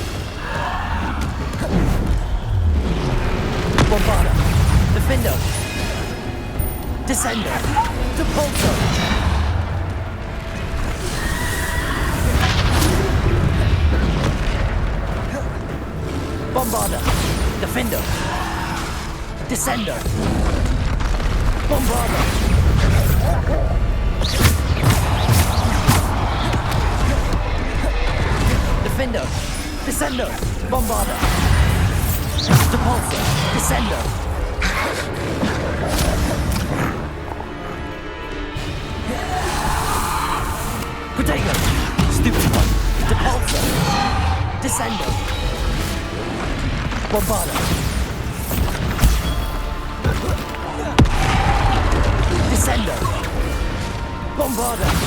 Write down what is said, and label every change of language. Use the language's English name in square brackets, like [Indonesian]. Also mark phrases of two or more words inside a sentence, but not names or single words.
[Latin] Bombarda! Defender! Descendo! Depulso! Bombarda! Defender! Descendo! Bombarda! Defender! Descendo! Bombarda! Depulso! Descendo! Protego! [English] Stupid one! [Latin] Depulso! Descendo! Bombarda! Descendo! Bombarda!